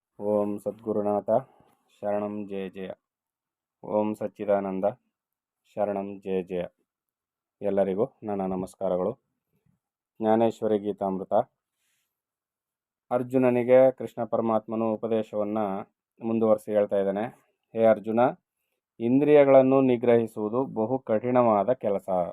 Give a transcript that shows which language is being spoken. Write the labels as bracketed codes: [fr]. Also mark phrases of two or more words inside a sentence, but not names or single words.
[sa] ಓಂ ಸದ್ಗುರುನಾಥ ಶರಣಂ ಜಯ ಜಯ. ಓಂ ಸಚ್ಚಿದಾನಂದ ಶರಣಂ ಜಯ ಜಯ. [kn] ಎಲ್ಲರಿಗೂ ನನ್ನ ನಮಸ್ಕಾರಗಳು. ಜ್ಞಾನೇಶ್ವರಿ ಗೀತಾಮೃತ. ಅರ್ಜುನನಿಗೆ ಕೃಷ್ಣ ಪರಮಾತ್ಮನು ಉಪದೇಶವನ್ನು ಮುಂದುವರಿಸಿ ಹೇಳ್ತಾ ಇದ್ದಾನೆ. ಹೇ ಅರ್ಜುನ, ಇಂದ್ರಿಯಗಳನ್ನು ನಿಗ್ರಹಿಸುವುದು ಬಹು ಕಠಿಣವಾದ ಕೆಲಸ.